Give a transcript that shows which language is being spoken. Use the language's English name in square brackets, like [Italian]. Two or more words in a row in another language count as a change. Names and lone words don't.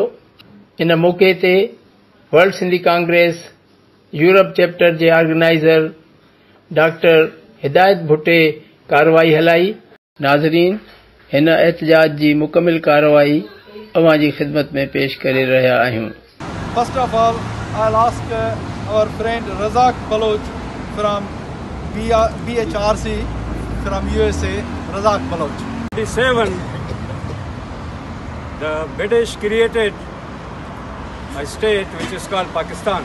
[Sindhi] इन मौक़े ते वर्ल्ड सिंधी कांग्रेस यूरोप चैप्टर जे ऑर्गेनाइज़र डॉक्टर हिदायत भुट्टे कार्रवाई हलाई। नाज़रीन, हिन एहतजाज जी मुकमिल कार्रवाई अवां जी ख़िदमत में पेश करे रहिया आहियूं। [English] First of all, I'll ask our friend Razak Baloch from BHRC from USA. Razak Baloch. 1947, the British created a state which is called Pakistan.